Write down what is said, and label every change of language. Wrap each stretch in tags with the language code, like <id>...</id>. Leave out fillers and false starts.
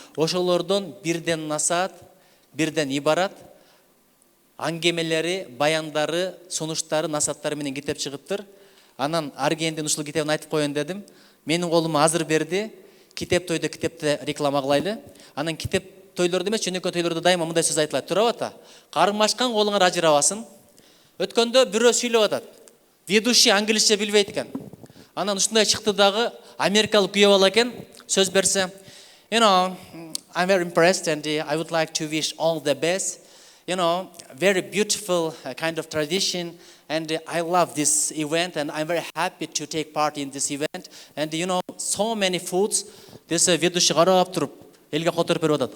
<ky>Ошолордон бирден насаат, бирден ибарат, аңгемелери, баяндары, сунуштары, насааттары менен китеп чыгыптыр. Анан Аргендин ушул китебин айтып коеюн дедим. Менин колума азыр берди. Китеп тойдо китепти реклама кылайлы. Анан китеп тойлордо эмес, жөнөкөй тойлордо дайыма мындай сөз айтылат. Туруп ата, кармашкан колуңар ажырабасын. Өткөндө бирөө сүйлөп атат. Ведущий англисче билбейт экен. Анан ушундай чыкты дагы америкалык күйөө бала экен, сөз берсе,</ky> <en>I'm very impressed and I would like to wish all the best. Very beautiful kind of tradition and I love this event and I'm very happy to take part in this event. And so many foods. This</en> <ky>ведущий карап туруп элге которуп берип атат.</ky>